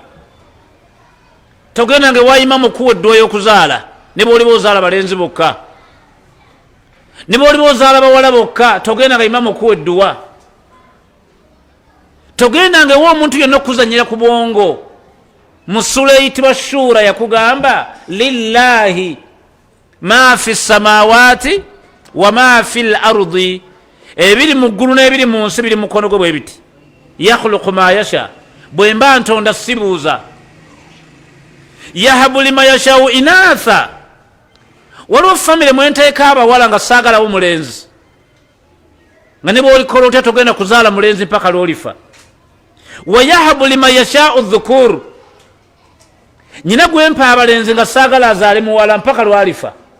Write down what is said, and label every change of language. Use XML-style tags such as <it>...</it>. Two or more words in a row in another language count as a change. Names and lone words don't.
<lg>Togenda nge waimamu kuwa edduwa y'okuzaala, ne bw'oliba ozaala balenzi bokka, ne bw'oliba ozaala bawala bokka, togenda nga imamu kuwa edduwa. Togenda nga ewa omuntu yenna okuzanyira ku bwongo. Mu sura eyitibwa Shura yakugamba</lg> <ar>لله ما في السماوات وما في الأرض,</ar> <lg>ebiri mu ggulu n'ebiri mu nsi biri mu mukono gwe bwe biti.</lg> <ar>يخلق ما يشاء,</ar> <lg>bwe mba ntonda sibuuza.</lg> <ar>يهب لمن يشاء إناثا,</ar> <lg>waliwo famire mwenteeka abawala nga saagalawo mulenzi, nga ne bw'olikola otya togenda kuzaala mulenzi mpaka lw'olifa.</lg> <ar>ويهب لمن يشاء الذكور,</ar> <lg>nyina gwempa abalenzi nga saagala azaale muwala mpaka lw'alifa.</lg>